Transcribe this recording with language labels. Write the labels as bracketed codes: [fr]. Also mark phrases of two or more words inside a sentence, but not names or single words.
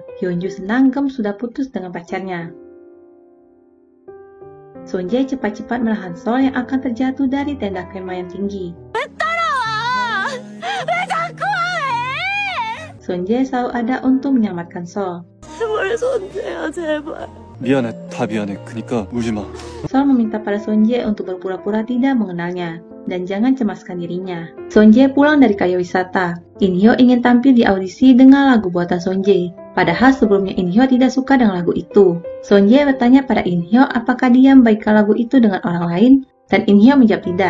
[id] Hyunju senang Gem sudah putus dengan pacarnya. Sonje cepat-cepat menahan Sol yang akan terjatuh dari tenda kemah yang tinggi. Sonje selalu ada untuk menyelamatkan Sol. [ko] 제발 손재야 제발. 미안해, 다 미안해. 그니까 울지 마. [id] Sol meminta pada Sonje untuk berpura-pura tidak mengenalnya dan jangan cemaskan dirinya. Sonje pulang dari karya wisata. Inhyo ingin tampil di audisi dengan lagu buatan Sonje. Padahal sebelumnya Inhyo tidak suka dengan lagu itu. Sonje bertanya pada Inhyo apakah dia membagikan lagu itu dengan orang lain, dan Inhyo menjawab tidak.